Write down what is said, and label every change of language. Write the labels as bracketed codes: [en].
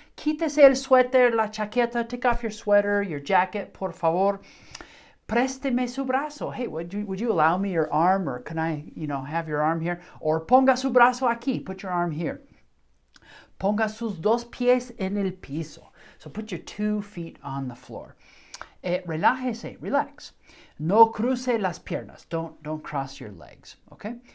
[es] Quítese el suéter, la chaqueta. [en] Take off your sweater, your jacket, por favor. [es] Présteme su brazo. [en] Hey, would you allow me your arm, or can I, have your arm here? Or [es] ponga su brazo aquí. [en] Put your arm here. [es] Ponga sus dos pies en el piso. [en] So put your 2 feet on the floor. [es] Relájese, [en] relax. [es] No cruce las piernas. [en] Don't cross your legs, okay?